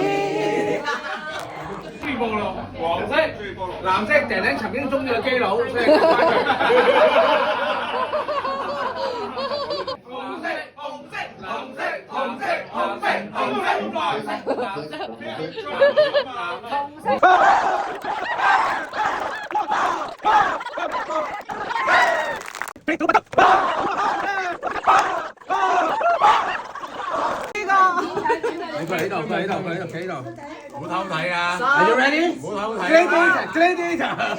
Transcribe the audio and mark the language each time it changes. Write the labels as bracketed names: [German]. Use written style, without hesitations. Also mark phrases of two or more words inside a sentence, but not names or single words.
[Cantonese] 追波咯，黃色、藍色，婷婷曾經中咗基佬，所以紅色、紅色、藍色、紅色、紅色、紅色、藍色、藍色。佢喺度，佢喺度，佢喺度，企喺度，唔好偷睇啊 ！ [English] Are you ready？ [Cantonese] 唔好偷睇啊 ！Gladiator，